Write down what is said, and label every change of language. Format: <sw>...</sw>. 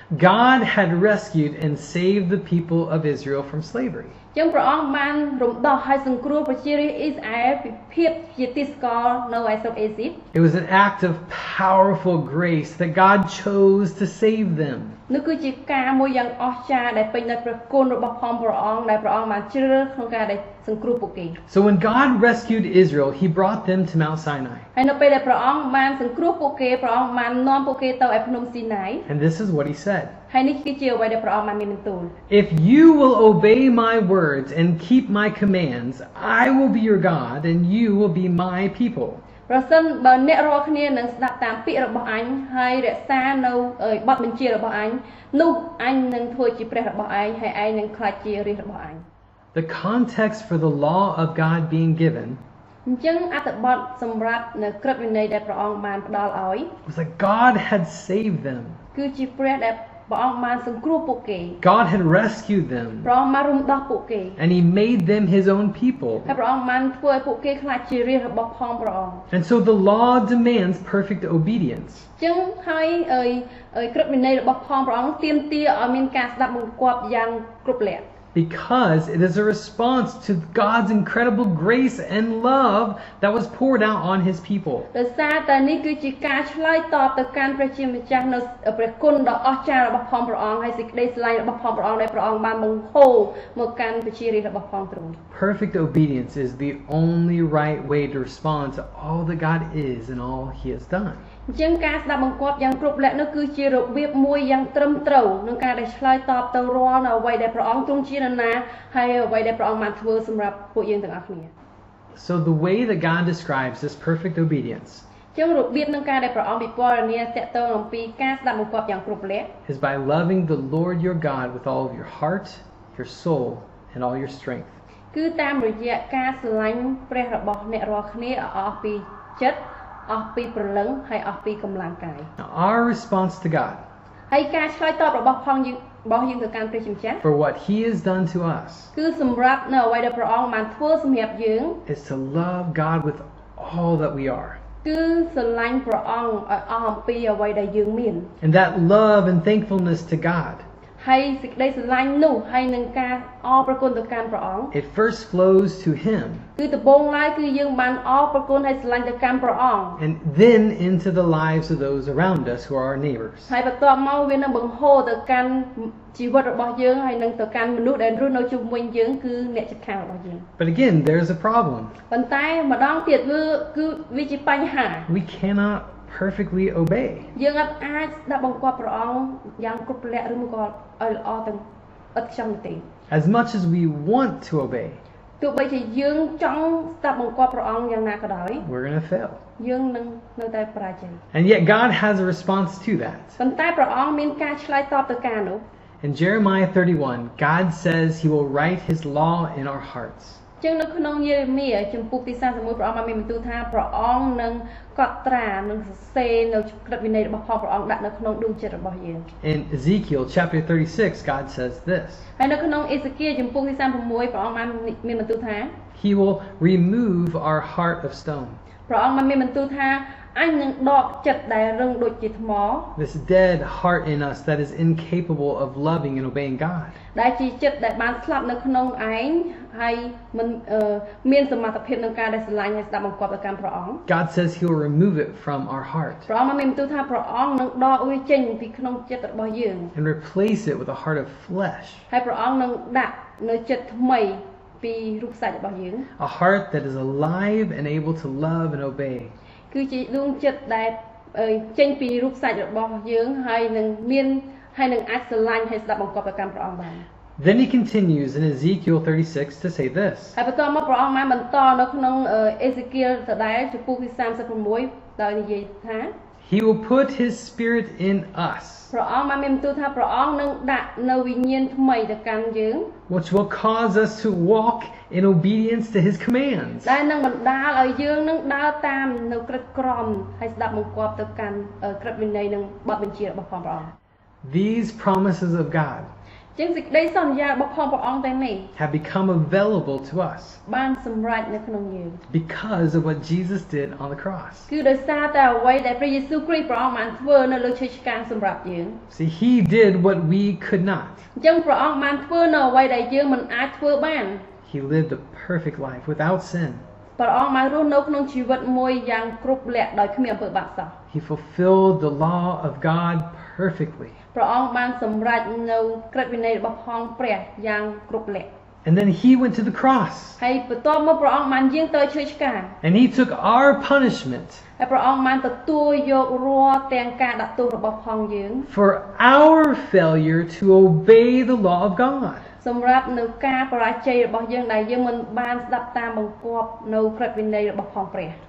<en>God had rescued and saved the people of Israel from slavery.</en> <km>ចឹងព្រះអង្គបានរំដោះហើយសង្គ្រោះប្រជារាស្ត្រអ៊ីស្រាអែលពីភាពជាទីស្ករនៅឯស្រុកអេស៊ីប</km> <en>It was an act of powerful grace that God chose to save them.</en> <km>នោះគឺជាការមួយយ៉ាងអស្ចារ្យដែលពេញដោយព្រះគុណរបស់ផងព្រះអង្គដែលព្រះអង្គបានជ្រើសរើសក្នុងការដែលសង្គ្រោះពួកគេ</km> <en>So when God rescued Israel, he brought them to Mount Sinai.</en> <km>ហើយនៅពេលដែលព្រះអង្គបានសង្គ្រោះពួកគេព្រះអង្គបាននាំពួកគេទៅឯភ្នំស៊ីណាយ</km> <en>And this is what he said.</en> <km>ហើយនេះគឺជាអ្វីដែលព្រះអង្គបានមានបន្ទូល</km> <en>If you will obey my words and keep my commands, I will be your God and you will be my people.</en> <km>ប្រសិនបើអ្នករាល់គ្នានឹងស្ដាប់តាមពាក្យរបស់អញហើយរក្សានៅបទបញ្ជារបស់អញនោះអញនឹងធ្វើជាព្រះរបស់ឯងហើយឯងនឹងក្លាយជារាជរបស់អញ</km> <en>The context for the law of God being given</en> <km>អញ្ចឹងអត្ថបទសម្រាប់នៅក្រឹតវិន័យដែលព្រះអង្គបានផ្ដល់ឲ្យ</km> <en>was that God had saved them.</en> <km>គឺជាព្រះដែលព្រះអង្គបានសង្គ្រោះពួកគេ</km> <en>God had rescued them.</en> <km>ព្រះអង្គបានរំដោះពួកគេ</km> <en>And he made them his own people.</en> <km>ហើយព្រះអង្គបានធ្វើឲ្យពួកគេក្លាយជារាជរបស់ផងព្រះអង្គ</km> <en>And so the law demands perfect obedience.</en> <km>អញ្ចឹងហើយក្រឹតវិន័យរបស់ផងព្រះអង្គទាមទារឲ្យមានការស្ដាប់បង្គាប់យ៉ាងគ្រប់លក្ខ</km> <en>Because it is a response to God's incredible grace and love that was poured out on his people.</en> <km>ដោយសារតែនេះគឺជាការឆ្លើយតបទៅកាន់ព្រះជាម្ចាស់នៅព្រះគុណដ៏អស្ចារ្យរបស់ផងព្រះអង្គហើយសេចក្តីស្រឡាញ់របស់ផងព្រះអង្គដែលព្រះអង្គបានបង្ហូរមកកាន់ប្រជារាស្ត្ររបស់ផងទ្រង់</km> <en>Perfect obedience is the only right way to respond to all that God is and all he has done.</en> <km>អញ្ចឹងការស្ដាប់បង្គាប់យ៉ាងគ្រប់លក្ខនោះគឺជារបៀបមួយយ៉ាងត្រឹមត្រូវក្នុងការដែលឆ្លើយតបទៅរាល់នៅអ្វីដែលព្រះអង្គទ្រង់ជានរណាហើយអ្វីដែលព្រះអង្គបានធ្វើសម្រាប់ពួកយើងទាំងអស់គ្នា</km> <en>So the way that God describes this perfect obedience</en> <km>អញ្ចឹងរបៀបក្នុងការដែលព្រះអង្គពិពណ៌នាតកតងអំពីការស្ដាប់បង្គាប់យ៉ាងគ្រប់លក្ខ</km> <en>is by loving the Lord your God with all of your heart, your soul, and all your strength.</en> <km>គឺតាមរយៈការស្រឡាញ់ព្រះរបស់អ្នករាល់គ្នាអស់ពីចិត្តអស់ពីព្រលឹងហើយអស់ពីកម្លាំងកាយ</km> <en>Our response to God</en> <km>ហើយការឆ្លើយតបរបស់យើងទៅកាន់ព្រះជាម្ចាស់</km> <en>for what He has done to us</en> <km>គឺសម្រាប់នៅអ្វីដែលព្រះអង្គបានធ្វើសម្រាប់យើង</km> <en>is to love God with all that we are.</en> <km>គឺស្រឡាញ់ព្រះអង្គឲ្យអស់អំពីអ្វីដែលយើងមាន</km> <en>And that love and thankfulness to God,</en> <km>ហើយសេចក្តីស្រឡាញ់នោះហើយនឹងការអរព្រគុណទៅកាន់ព្រះអង្គ</km> <en>it first flows to Him</en> <km>គឺដំបូងឡើយគឺយើងបានអរព្រគុណហើយស្រឡាញ់ទៅកាន់ព្រះអង្គ</km> <en>and then into the lives of those around us who are our neighbors.</en> <km>ហើយបន្ទាប់មកវានឹងបង្ហូរទៅកាន់ជីវិតរបស់យើងហើយនឹងទៅកាន់មនុស្សដែលរស់នៅជុំវិញយើងគឺអ្នកជិតខាងរបស់យើង</km> <en>But again, there's a problem.</en> <km>ប៉ុន្តែម្ដងទៀតគឺវាជាបញ្ហា</km> <en>We cannot perfectly obey.</en> <km>យើងអាចស្ដាប់បង្គាប់ព្រះអង្គយ៉ាងគ្រប់លក្ខឬមកក៏ឲ្យល្អទាំងឥតខ្ចោះទេ</km> <en>As much as we want to obey,</en> <km>ទោះបីជាយើងចង់ស្ដាប់បង្គាប់ព្រះអង្គយ៉ាងណាក៏ដោយ</km> <en>we're going to fail.</en> <km>យើងនឹងនៅតែបរាជ័យ</km> <en>And yet God has a response to that.</en> <km>ប៉ុន្តែព្រះអង្គមានការឆ្លើយតបទៅការនោះ</km> <en>In Jeremiah 31, God says He will write His law in our hearts.</en> <km>ចឹងនៅក្នុងយេរេមៀជំពូកទី31ព្រះអង្គបានមានបន្ទូលថាព្រះអង្គនឹងកត់ត្រានឹងសរសេរនៅក្រឹតវិន័យរបស់ព្រះអង្គដាក់នៅក្នុងដួងចិត្តរបស់យើង</km> <en>In Ezekiel chapter 36, God says this.</en> <km>ហើយនៅក្នុងអេសេគៀលជំពូកទី36ព្រះអង្គបានមានបន្ទូលថា</km> <en>He will remove our heart of stone.</en> <km>ព្រះអង្គបានមានបន្ទូលថាអញនឹងដកចិត្តដែលរឹងដូចជាថ្ម</km> <en>This dead heart in us that is incapable of loving and obeying God.</en> <km>ដែលជាចិត្តដែលបានស្លាប់នៅក្នុងឯងហើយមិនមានសមត្ថភាពក្នុងការដែលស្រឡាញ់ហើយស្ដាប់បង្គាប់ទៅកាន់ព្រះអង្គ</km> <en>God says He will remove it from our heart</en> <km>ព្រះអង្គបានមានបន្ទូលថាព្រះអង្គនឹងដកវាចេញពីក្នុងចិត្តរបស់យើង</km> <en>and replace it with a heart of flesh.</en> <km>ហើយព្រះអង្គនឹងដាក់នៅចិត្តថ្មីពីរូបសាច់របស់យើង</km> <en>A heart that is alive and able to love and obey.</en> <km>គឺជាដួងចិត្តដែលចេញពីរូបសាច់របស់យើងហើយនឹងអាចស្រឡាញ់ហើយស្ដាប់បង្គាប់ទៅកាន់ព្រះអង្គបាន</km> <en>Then He continues in Ezekiel 36 to say this.</en> <km>ហើយបន្តមកព្រះអង្គបានបន្តនៅក្នុងអេសេគៀលដដែលជំពូកទី36ដោយនិយាយថា</km> <en>He will put His spirit in us,</en> <km>ព្រះអង្គបានមានបន្ទូលថាព្រះអង្គនឹងដាក់នៅវិញ្ញាណថ្មីទៅកាន់យើង</km> <en>which will cause us to walk in obedience to His commands.</en> <km>ដែលនឹងបណ្ដាលឲ្យយើងនឹងដើរតាមនៅក្រឹតក្រមហើយស្ដាប់បង្គាប់ទៅកាន់ក្រឹតវិន័យនិងបទបញ្ជារបស់ព្រះអង្គ</km> <en>These promises of God</en> <km>ចឹងសេចក្តីសន្យារបស់ព្រះអង្គទាំងនេះ</km> <en>have become available to us</en> <km>បានសម្រេចនៅក្នុងយើង</km> <en>because of what Jesus did on the cross.</en> <km>គឺដោយសារតែអ្វីដែលព្រះយេស៊ូវគ្រីស្ទព្រះអង្គបានធ្វើនៅលើឈើឆ្កាងសម្រាប់យើង</km> <en>See, He did what we could not.</en> <km>អញ្ចឹងព្រះអង្គបានធ្វើនៅអ្វីដែលយើងមិនអាចធ្វើបាន</km> <en>He lived a perfect life without sin.</en> <km>ព្រះអង្គបានរស់នៅក្នុងជីវិតមួយយ៉ាងគ្រប់លក្ខដោយគ្មានអំពើបាបសោះ</km> <en>He fulfilled the law of God perfectly.</en> <km>ព្រះអង្គបានសម្រេចនៅក្រឹតវិន័យរបស់ព្រះយ៉ាងគ្រប់លក្ខ</km> <en>And then He went to the cross.</en> <km>ហើយបន្ទាប់មកព្រះអង្គបានយាងទៅឈើឆ្កាង</km> <en>And He took our punishment</en> <km>ហើយព្រះអង្គបានទទួលយករាល់ទាំងការដាក់ទោសរបស់ផងយើង</km> <en>for our failure to obey the law of God.</en> <km>សម្រាប់នៅការបរាជ័យរបស់យើងដែលយើងមិនបានស្ដាប់តាមបង្គាប់នៅក្រឹតវិន័យរបស់ផងព្រះ</km>